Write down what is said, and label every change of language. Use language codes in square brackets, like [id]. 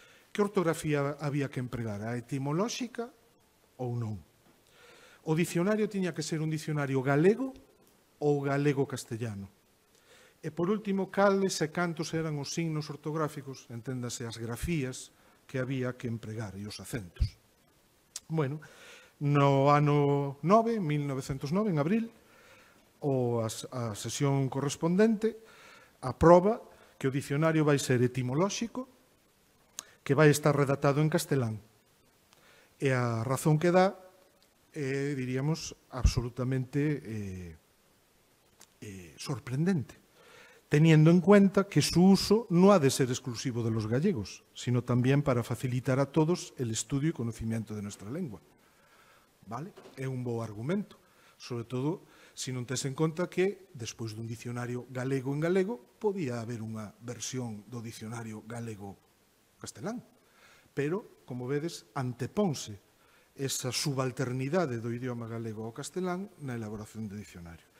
[gl] Que ortografía había que empregar? A etimolóxica ou non? O dicionario tiña que ser un dicionario galego ou galego-castellano? E, por último, cales e cantos eran os signos ortográficos, enténdase as grafías que había que empregar e os acentos. Bueno, no ano 9, 1909, en abril, a sesión correspondente aproba que o dicionario vai ser etimolóxico, que vai estar redactado en castelán. E a razón que dá é, diríamos, absolutamente sorprendente, [es] teniendo en cuenta que su uso no ha de ser exclusivo de los gallegos, sino también para facilitar a todos el estudio y conocimiento de nuestra lengua. [gl] Vale? É un bo argumento, sobre todo se non tes en conta que, despois dun dicionario galego en galego, podía haber unha versión do dicionario galego-castelán. Pero, como vedes, anteponse esa subalternidade do idioma galego ao castelán na elaboración do dicionario.